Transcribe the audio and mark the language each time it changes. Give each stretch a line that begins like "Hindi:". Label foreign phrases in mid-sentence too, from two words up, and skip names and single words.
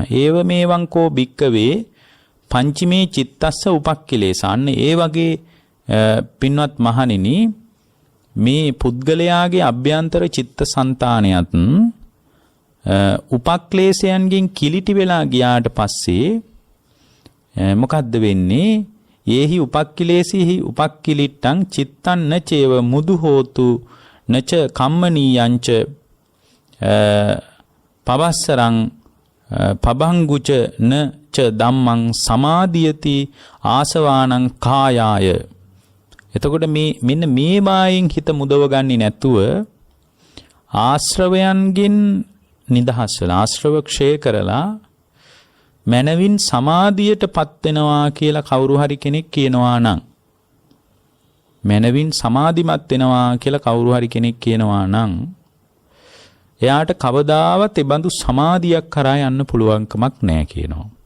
Pali: ඒව මේවං කෝ භික්කවේ පංචමේ චිත්තස්ස උපක්ඛිලේශ.
Sinhala: අන්න ඒ වගේ පින්වත් මහණෙනි මේ පුද්ගලයාගේ අභ්‍යන්තර චිත්තසංතානයත් උපක්ලේශයන්ගෙන් කිලිටි වෙලා ගියාට පස්සේ මොකද්ද වෙන්නේ?
Pali: යේහි උපක්ඛිලේසීහි උපක්ඛිලිට්ටං චිත්තං නචේව මුදු හෝතු නච කම්මනීයංච පවස්සරං පබංගුච නච ධම්මං සමාදියති ආසවානං කායාය.
Sinhala: එතකොට මෙන්න මේ මායෙන් හිත මුදව ගන්නේ නැතුව ආශ්‍රවයන්ගෙන් නිදහස් වෙලා ආශ්‍රව ක්ෂය කරලා මනවින් සමාධියටපත් වෙනවා කියලා කවුරු හරි කෙනෙක් කියනවා නම් මනවින් සමාධිමත් වෙනවා කියලා කවුරු හරි කෙනෙක් කියනවා නම් එයාට කවදාවත් ඒ බඳු සමාධියක් කරා යන්න පුළුවන්කමක් නැහැ කියනවා.